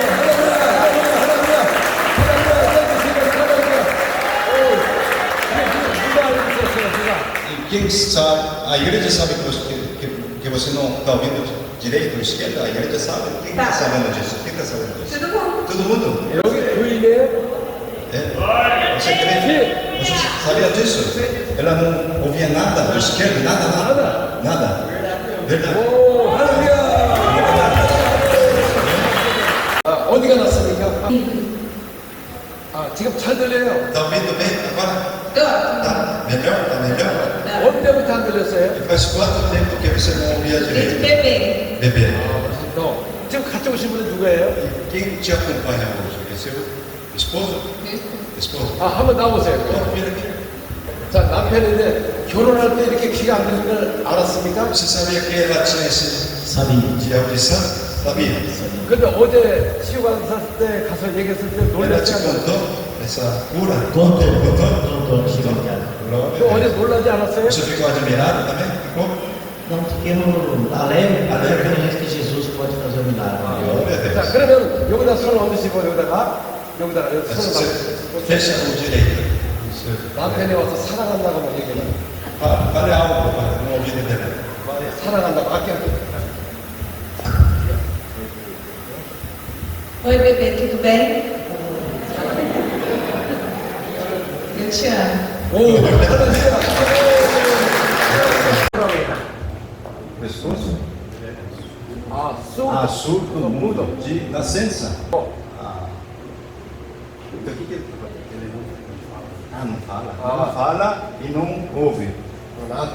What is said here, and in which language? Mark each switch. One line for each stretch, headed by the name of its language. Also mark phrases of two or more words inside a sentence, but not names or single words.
Portuguese: E quem sabe, a igreja sabe que você não está ouvindo direito ou esquerda, a igreja sabe. Quem está sabendo disso? Quem está sabendo disso? Todo mundo. Todo mundo?
Korean: 여기 부인의
Portuguese: É? Você crê? Você sabia disso? Ela não ouvia nada do esquerdo, nada. Nada. Verdade.
Korean: 오, 할렐루야. 아, 어디가 났습니까? 아, 지금 잘 들려요.
Portuguese: Está ouvindo bem agora? Tô. Tá melhor? Tá melhor?
Korean: 언제부터 안 들렸어요?
Portuguese: E faz quanto tempo que você não ouvia Desde direito? bebê. Bebê.
Korean: 너 지금 같이 오신 분은 누구예요?
Portuguese: Quem te acompanha hoje? É seu esposo? Esposo.
Korean: 아, 한번 나오세요.
Portuguese: Vira aqui.
Korean: 자, 남편인데 결혼할 때 이렇게 귀가 안 들리는 걸 알았습니까?
Portuguese: Você sabia que ela tinha esse de audição? Sabia?
Korean: 근데 어제 치유관사 때 가서 얘기했을 때
Portuguese: Ela te
Korean: 놀랐지 않아요?
Portuguese: contou essa cura? Contou.
Korean: 또 어제 놀라지 않았어요?
Portuguese: Você ficou admirado também? Ficou? Não, fiquemos alegres, alegres que Jesus pode fazer um milagre. Glória a
Korean: 자,
Portuguese: Deus.
Korean: 그러면 여기다 손을 얹으시고 여기다가 여기 손을
Portuguese: Você
Korean: 얹으시고
Portuguese: fecha o direito.
Korean: 남편이 와서 사랑한다고 막 얘기해.
Portuguese: Fale algo no ouvido dela.
Korean: 사랑한다고 아껴.
Portuguese: Oi, bebê, tudo bem? Eu te amo.
Korean: 오, 할렐루야.
Portuguese: Pescoço?
Korean: 아, 쑥.
Portuguese: Surdo mudo de nascença. Ah. Então o que ele fala? Não fala. Não fala e não ouve. nada.